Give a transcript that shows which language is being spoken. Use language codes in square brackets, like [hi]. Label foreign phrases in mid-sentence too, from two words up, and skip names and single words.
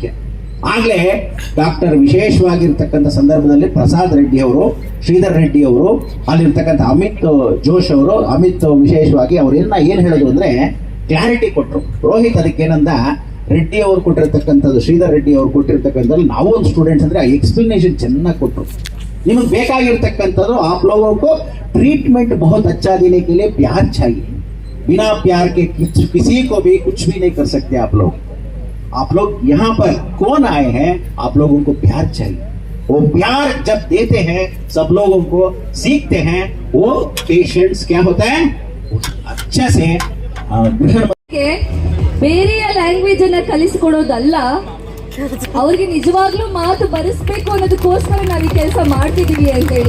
[kn] ಆಗ್ಲೇ ಡಾಕ್ಟರ್ ವಿಶೇಷವಾಗಿರ್ತಕ್ಕಂಥ ಸಂದರ್ಭದಲ್ಲಿ ಪ್ರಸಾದ್ ರೆಡ್ಡಿ ಅವರು, ಶ್ರೀಧರ್ ರೆಡ್ಡಿ ಅವರು, ಅಲ್ಲಿರ್ತಕ್ಕಂಥ ಅಮಿತ್ ಜೋಶ್ ಅವರು, ಅಮಿತ್ ವಿಶೇಷವಾಗಿ ಅವ್ರು ಏನ್ ಹೇಳಿದ್ರು ಅಂದ್ರೆ ಕ್ಲಾರಿಟಿ ಕೊಟ್ಟರು. ರೋಹಿತ್ ಅದಕ್ಕೇನಂದ, ರೆಡ್ಡಿ ಅವರು ಕೊಟ್ಟಿರ್ತಕ್ಕಂಥದ್ದು, ಶ್ರೀಧರ್ ರೆಡ್ಡಿ ಅವರು ಕೊಟ್ಟಿರ್ತಕ್ಕಂಥದ್ದು ನಾವು ಒಂದು ಸ್ಟೂಡೆಂಟ್ಸ್ ಅಂದ್ರೆ ಎಕ್ಸ್ಪ್ಲನೇಷನ್ ಚೆನ್ನಾಗಿ ಕೊಟ್ಟರು. [hi] ನಿಮಗೆ ಬೇಕಾಗಿರ್ತಕ್ಕಂಥದ್ದು आप लोगों को ट्रीटमेंट बहुत अच्छा देने के लिए प्यार चाहिए. बिना प्यार के किसी को भी कुछ भी नहीं कर सकते. आप लोग यहाँ पर कौन आए हैं, आप लोगों को प्यार चाहिए. वो प्यार जब देते हैं, सब लोगों को सीखते हैं, वो पेशेंट्स क्या होता है अच्छा से [kn] ಬೇರೆಯ ಲ್ಯಾಂಗ್ವೇಜ್ ಅನ್ನ ಕಲಿಸಿಕೊಡೋದಲ್ಲ, ಅವ್ರಿಗೆ ನಿಜವಾಗ್ಲೂ ಮಾತು ಬರೆಸ್ಬೇಕು ಅನ್ನೋದಕ್ಕೋಸ್ಕರ ನಾವು ಈ ಕೆಲಸ ಮಾಡ್ತಿದೀವಿ ಅಂತೇಳಿ.